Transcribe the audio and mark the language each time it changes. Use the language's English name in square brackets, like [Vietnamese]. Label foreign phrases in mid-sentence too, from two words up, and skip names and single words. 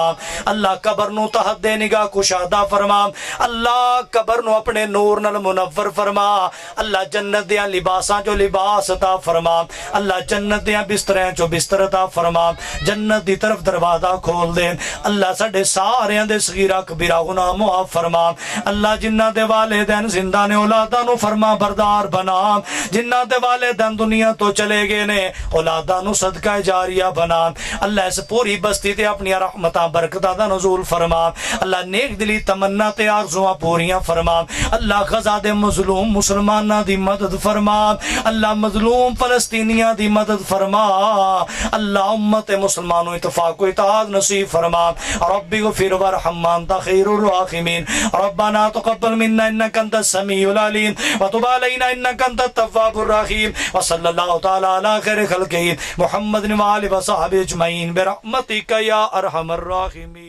[Punjabi] ਅੱਲਾਹ ਕਬਰ ਨੂੰ ਤਹਿੱਦੇ ਨਿਗਾਹ ਕੁਸ਼ਾਦਾ ਫ਼ਰਮਾ। ਅੱਲਾਹ ਕਬਰ ਨੂੰ ਅਪਣੇ ਨੂਰ ਨਾਲ ਮੁਨੱਵਰ ਫ਼ਰਮਾ। ਅੱਲਾਹ ਜੰਨਤ ਦੇ ਲਿਬਾਸਾਂ ਚੋ ਲਿਬਾਸ ਅਤਾ ਫ਼ਰਮਾ। ਅੱਲਾਹ ਜੰਨਤ ਦੇ ਬਿਸਤਰਿਆਂ ਚੋ ਬਿਸਤਰ ਅਤਾ ਫ਼ਰਮਾ। ਜੰਨਤ ਦੀ ਤਰਫ਼ ਦਰਵਾਜ਼ਾ ਖੋਲ੍ਹ ਦੇ। ਅੱਲਾਹ ਸਾਡੇ ਸਾਰਿਆਂ ਦੇ ਸਗੀਰਾ ਕਬੀਰਾ ਗੁਨਾਹ ਮੁਆਫ਼ ਫ਼ਰਮਾ। ਅੱਲਾਹ ਜਿਨ੍ਹਾਂ ਦੇ ਵਾਲਿਦੈਨ ਜ਼ਿੰਦਾ ਨੇ ਔਲਾਦਾਂ ਨੂੰ ਫ਼ਰਮਾ ਬਰਦਾਰ ਬਣਾ। ਜਿਨ੍ਹਾਂ ਦੇ ਵਾਲਿਦੈਨ ਦੁਨੀਆ ਤੋ ਚਲੇ ਗਏ ਨੇ ਔਲਾਦਾਂ ਨੂੰ ਸਦਕਾ ਜਾਰੀਆ ਬਣਾ। ਅੱਲਾਹ ਇਸ ਪੂਰੀ ਬਸਤੀ ਤੇ ਅਪਣੀ ਰਹਿਮਤਾਂ ਬਰਕਤਾਂ ਦਾ ਨੁਜ਼ੂਲ ਫ਼ਰਮਾ। ਅੱਲਾਹ ਨੇਕ ਦਿਲੀ ਤਮੰਨਾ ਤੇ ਆਰਜ਼ੂਆਂ ਪੂਰੀਆਂ ਫ਼ਰਮਾ। ਅੱਲਾਹ ਗ਼ਜ਼ਾ ਦੇ ਮਜ਼ਲੂਮ ਮੁਸਲਮਾਨਾਂ ਦੀ ਮਦਦ ਫ਼ਰਮਾ। ਅੱਲਾਹ ਮਜ਼ਲੂਮ ਫ਼ਲਸਤੀਨੀਆਂ ਦੀ ਮਦਦ ਫ਼ਰਮਾ। ਅੱਲਾਹ ਉੱਮਤ ਮੁਸਲਮਾਨੋਂ ਇੱਤਫ਼ਾਕ ਵ ਇੱਤੇਹਾਦ ਨਸੀਬ ਫ਼ਰਮਾ। [Arabic] رب اغفر وارحم أنت خير الراحمين. ربنا تقبل منا إنك أنت السميع العليم وتب علينا إنك أنت التواب الرحيم. وصلى الله تعالى على خير خلقه محمد وآله وصحبه أجمعين برحمتك يا أرحم الراحمين.